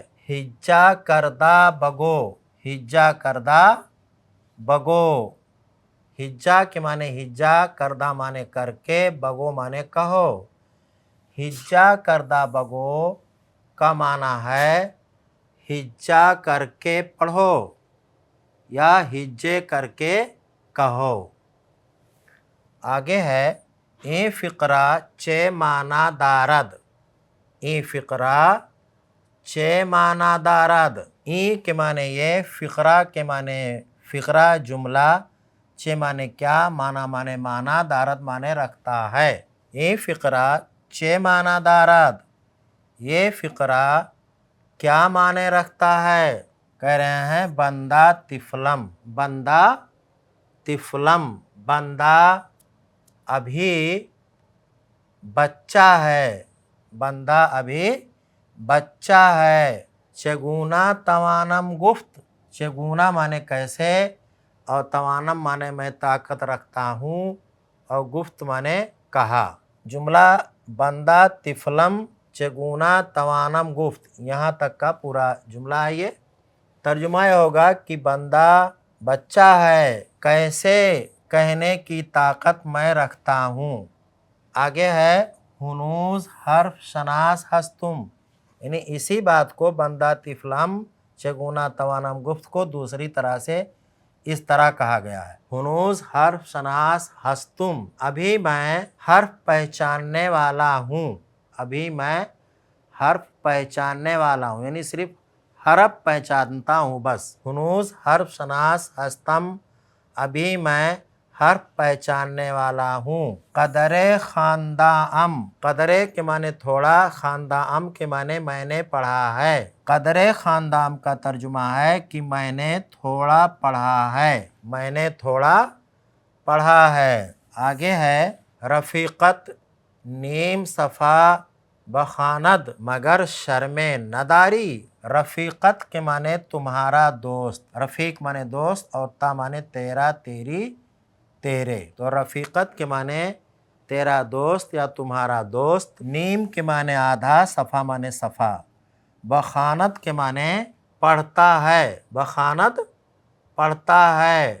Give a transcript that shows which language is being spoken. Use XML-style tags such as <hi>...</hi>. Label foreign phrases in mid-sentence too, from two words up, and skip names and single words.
<fa>ہجا کردہ بگو، ہجا کردہ بگو،</fa> <ur>ہجا کے معنی ہجا، کردہ معنی کر کے، بگو معنی کہو۔</ur> <fa>ہجا کردہ بگو</fa> <ur>کا معنی ہے ہجا کر کے پڑھو یا ہجے کر کے کہو۔ آگے ہے</ur> <fa>این فقرہ چے معنی دارد، این فقرہ چے معنی دارد،</fa> <ur>این کے معنی یہ، فقرہ کے معنی فقرہ جملہ، چے معنی کیا،</ur> <fa>معنی دارد</fa> <ur>معنی رکھتا ہے۔</ur> <fa>این فقرہ چے معنی دارد،</fa> <ur>یہ فقرہ کیا معنی رکھتا ہے؟ کہہ رہے ہیں</ur> <fa>بندہ طفلم، بندہ طفلم،</fa> <ur>بندہ ابھی بچہ ہے، بندہ ابھی بچہ ہے۔</ur> <fa>چگونا توانم گفت،</fa> <ur>چگونا مانے کیسے، اور توانم مانے میں طاقت رکھتا ہوں، اور گفت مانے کہا۔</ur> <fa>جملہ بندہ طفلم چگونا توانم گفت،</fa> <ur>یہاں تک کا پورا جملہ ہے۔ یہ ترجمہ یہ ہوگا کہ بندہ بچہ ہے، کیسے کہنے کی طاقت میں رکھتا ہوں۔ آگے ہے</ur> <fa>ہنوز حرف شناس ہستم،</fa> <ur>یعنی اسی بات کو</ur> <fa>بندہ طفلم چگونا توانم گفت</fa> <ur>کو دوسری طرح سے اس طرح کہا گیا ہے۔</ur> <fa>ہنوز حرف شناس ہستم،</fa> <ur>ابھی میں حرف پہچاننے والا ہوں، ابھی میں حرف پہچاننے والا ہوں، یعنی صرف حرف پہچانتا ہوں بس۔</ur> <fa>ہنوز حرف شناس ہستم،</fa> <ur>ابھی میں حرف پہچاننے والا ہوں۔</ur> <fa>قدر خواندہم،</fa> <ur>قدر کے معنی تھوڑا، خواندہم کے معنی میں نے پڑھا ہے۔</ur> <fa>قدر خواندہم</fa> <ur>کا ترجمہ ہے کہ میں نے تھوڑا پڑھا ہے، میں نے تھوڑا پڑھا ہے۔</ur> <fa>آگے ہے رفیقت نیم صفحہ بخواند مگر شرم نداری۔</fa> <ur>رفیقت کے معنی تمہارا دوست، رفیق معنی دوست اور تا معنی تیرا، تیری، تیرے، تو رفیقت کے معنی تیرا دوست یا تمہارا دوست، نیم کے معنی آدھا، صفحہ معنی صفحہ، بخواند کے معنی پڑھتا ہے، بخواند پڑھتا ہے۔</ur>